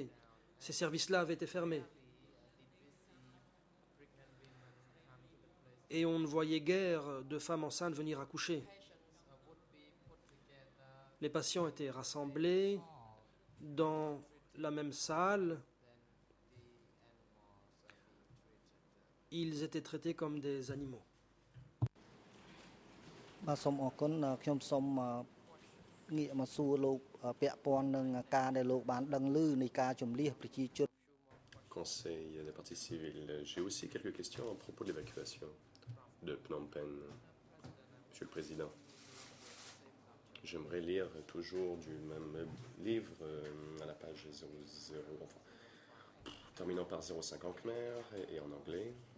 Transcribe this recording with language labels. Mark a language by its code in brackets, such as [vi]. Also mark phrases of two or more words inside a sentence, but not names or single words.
[fr] Ces services-là avaient été fermés. Et on ne voyait guère de femmes enceintes venir accoucher. Les patients étaient rassemblés dans la même salle, ils étaient traités comme des animaux. [km] បាទសូមអរគុណខ្ញុំសូមងាកមកសួរលោកពាក់ព័ន្ធនឹងការដែលលោកបានដឹងឮនៃការជំលះប្រជាជន [fr] Conseil des parties civiles. J'ai aussi quelques questions à propos de l'évacuation de Phnom Penh. Monsieur le Président, j'aimerais lire toujours du même livre à la page 00, enfin, terminant par 05 en khmer et en anglais.